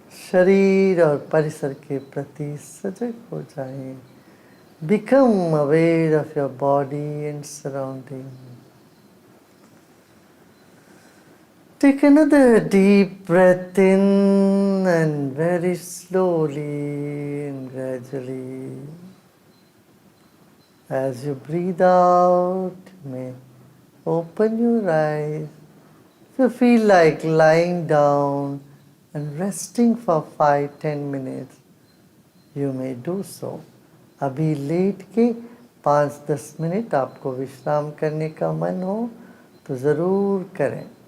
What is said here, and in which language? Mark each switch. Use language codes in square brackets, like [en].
[hi] शरीर और परिसर के प्रति सजग हो जाएं। [en] Become aware of your body and surrounding. Take another deep breath in and very slowly and gradually. As you breathe out, you may open your eyes. If you feel like lying down and resting for 5-10 minutes, you may do so. [hi] अभी late के 5-10 minute आपको विश्राम करने का मन हो तो ज़रूर करें।